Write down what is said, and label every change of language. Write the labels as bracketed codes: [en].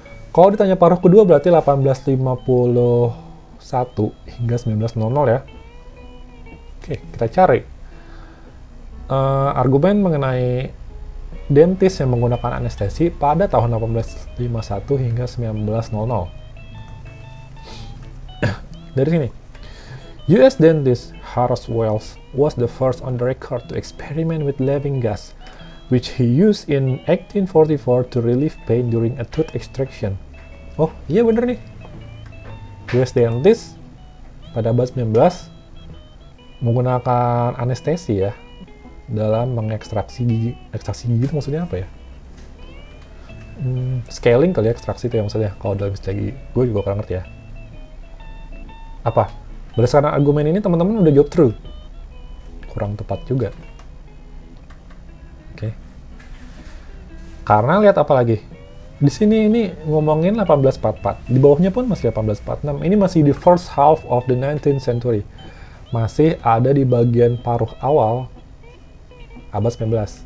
[id] Kalau ditanya paruh kedua berarti 1851 hingga 1900 ya. Oke, kita cari argumen mengenai dentis yang menggunakan anestesi pada tahun 1851 hingga 1900. Dari sini, [en] US dentist Horace Wells was the first on the record to experiment with laughing gas, which he used in 1844 to relieve pain during a tooth extraction. [id] Oh, iya bener nih. US dentist pada abad 19 menggunakan anestesi ya dalam mengekstraksi gigi. Ekstraksi gigi itu maksudnya apa ya? Scaling kali ya, ekstraksi itu ya maksudnya. Kalau dalam istilah gigi, gue juga kurang ngerti ya. Apa? Berdasarkan argumen ini teman-teman udah jawab true. Kurang tepat juga. Oke. Karena lihat apa lagi? Di sini ini ngomongin 1844. Di bawahnya pun masih 1846. Ini masih di [en] first half of the 19th century. [id] Masih ada di bagian paruh awal abad 19.